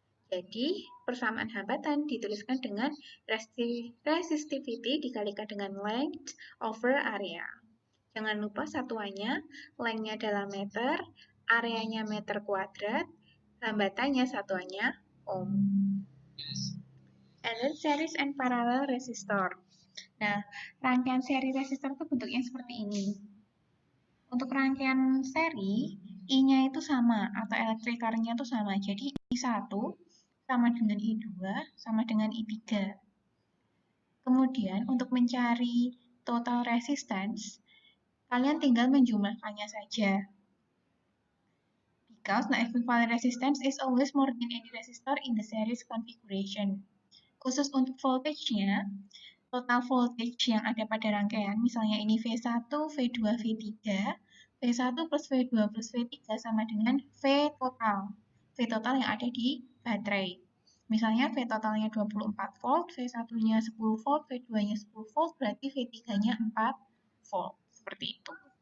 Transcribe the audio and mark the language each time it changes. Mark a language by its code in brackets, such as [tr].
[id] Jadi, persamaan hambatan dituliskan dengan resistivity dikalikan dengan length over area. Jangan lupa satuannya, length-nya dalam meter, areanya meter kuadrat, hambatannya satuannya ohm. [en] And then series and parallel resistor. [id] Nah, rangkaian seri resistor itu bentuknya seperti ini. Untuk rangkaian seri, I-nya itu sama, atau electric current-nya itu sama. Jadi, I1 sama dengan I2 sama dengan I3. Kemudian, untuk mencari total resistance, kalian tinggal menjumlahkannya saja. [en] Because the equivalent resistance is always more than any resistor in the series configuration. [id] Khusus untuk voltage-nya, total voltage yang ada pada rangkaian, misalnya ini V1, V2, V3, V1 plus V2 plus V3 sama dengan V total. V total yang ada di baterai. Misalnya V totalnya 24 volt, V1-nya 10 volt, V2-nya 10 volt, berarti V3-nya 4 volt. Seperti itu.